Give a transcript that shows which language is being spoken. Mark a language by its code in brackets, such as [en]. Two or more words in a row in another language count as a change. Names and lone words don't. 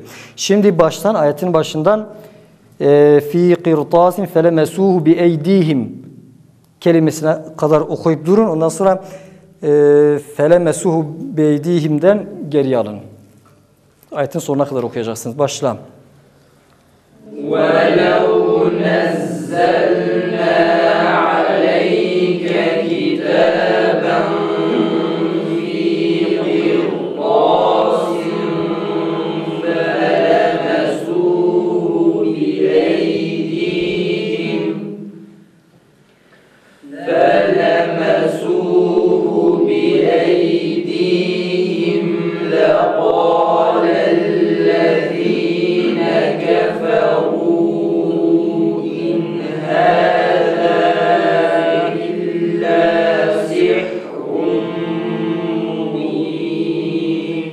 [tr] Şimdi baştan ayetin başından [ar] في قرطاس فلمسوه بأيديهم [tr] kelimesine kadar okuyup durun. Ondan sonra [ar] فلمسوه بأيديهم'den [tr] geriye alın. Ayetin sonuna kadar okuyacaksınız. Başla. [ar] وَلَوْ نَزَّلْنَا عَلَيْكَ كِتَابًا فِي قِرْطَاسٍ فَلَمَسُوهُ بِأَيْدِيهِمْ لَقَالَ الَّذِينَ كَفَرُوا إِنْ هَذَا إِلَّا سِحْرٌ مُبِينٌ.